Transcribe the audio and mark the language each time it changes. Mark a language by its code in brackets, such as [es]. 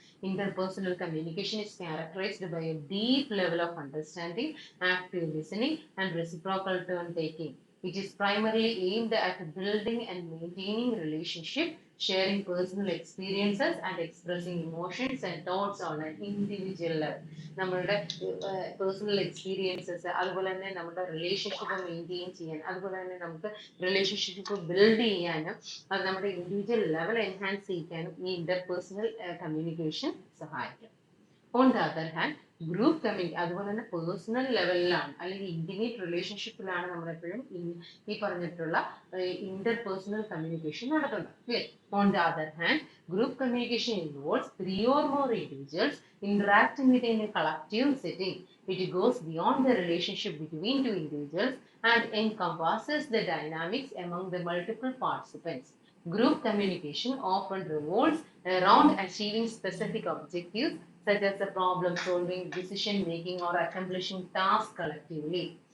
[en] Interpersonal communication is characterized by a deep level of understanding, active listening, and reciprocal turn-taking. It is primarily aimed at building and maintaining relationship, sharing personal experiences, and expressing emotions and thoughts on an individual level. [ml] നമ്മളുടെ personal experiences, അതുപോലെ തന്നെ നമ്മുടെ relationship maintain ചെയ്യാൻ, അതുപോലെ തന്നെ നമുക്ക് relationship build ചെയ്യാനും അത് നമ്മുടെ ഇൻഡിവിജ്വൽ ലെവൽ എൻഹാൻസ് ചെയ്യിക്കാനും ഈ ഇന്റർപേഴ്സണൽ കമ്മ്യൂണിക്കേഷൻ സഹായിക്കും. [en] on the other hand, [ml] group communication അതുപോലെ തന്നെ പേഴ്സണൽ ലെവലിലാണ് അല്ലെങ്കിൽ ഇന്റിമേറ്റ് റിലേഷൻഷിപ്പിലാണ് നമ്മളെപ്പോഴും ഈ പറഞ്ഞിട്ടുള്ള ഇന്റർപേഴ്സണൽ കമ്മ്യൂണിക്കേഷൻ നടത്തുന്നത്. [en] On the other hand, group communication involves 3 or more individuals interacting within a collective setting. It goes beyond the relationship between two individuals and encompasses the dynamics among the multiple participants. Group communication often revolves around achieving specific objectives such as the problem solving, decision making, or accomplishing tasks collectively.